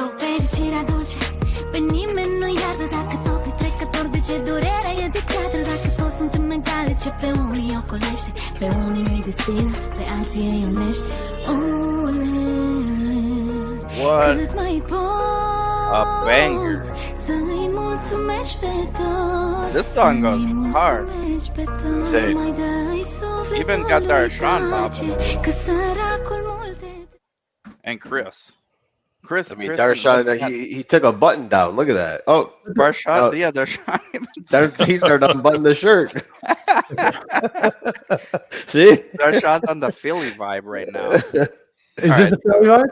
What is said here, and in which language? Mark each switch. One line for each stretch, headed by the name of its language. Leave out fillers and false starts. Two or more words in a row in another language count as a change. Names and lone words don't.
Romanian: Fericirea dulce pe nimeni nu iartă, dacă totul e trecător, de ce durerea e de piatră? Dacă toți suntem egale, ce pe unii ocolește, pe unii îi despină, pe alții îi unește.
English: What
Romanian: cât mai
English: a banger.
Romanian: să-i mulțumești pe toți.
English: This song goes hard. Say, even got Darshan bopping.
Romanian: Că săracul multe.
English: And Chris. I mean, Darshan, he took a button down. Look at that. Oh, Darshan, yeah, Darshan. He started unbuttoning the shirt. See? Darshan's on the Philly vibe right now. Is this the Philly vibe?